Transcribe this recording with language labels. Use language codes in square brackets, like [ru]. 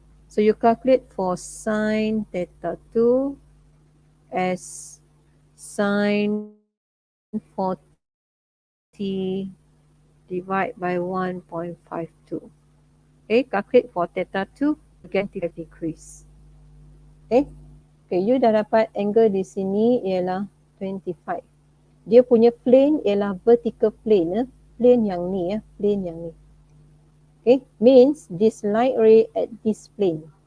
[en] So you calculate for sin theta 2 as sin 40 divide by 1.52. Okay, calculate for theta 2 again 35 degrees. [ms] Okay, you dah dapat angle di sini ialah 25. Dia punya plane ialah vertical plane, plane yang ni plane yang ni. [en] Okay, means this light ray at this plane.